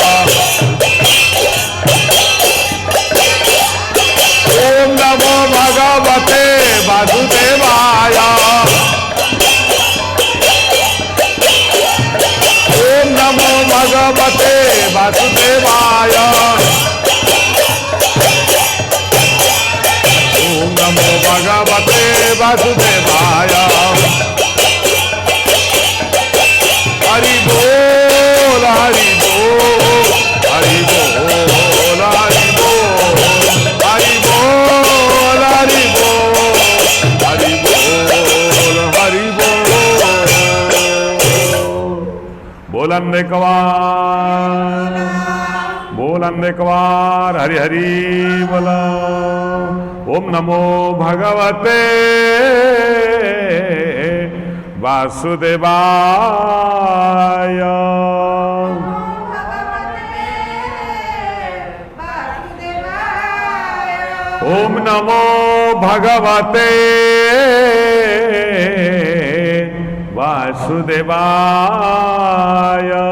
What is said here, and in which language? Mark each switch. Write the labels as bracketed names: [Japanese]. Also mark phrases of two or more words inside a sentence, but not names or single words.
[Sanskrit] ओम नमो भगवते वासुदेवाय ओम नमो भगवते वासुदेवाय ओम नमो भगवते वासुदेवाय [Hindi] हरि बोल हरि बोल हरि बोल हरि बोल हरि बोल हरि बोल हरि बोल हरि बोल बोलन कवान बोल बोलन एक बार हरि हरि बोला। [Sanskrit] ओम नमो भगवते वासुदेवाय। ओम नमो भगवते वासुदेवाय।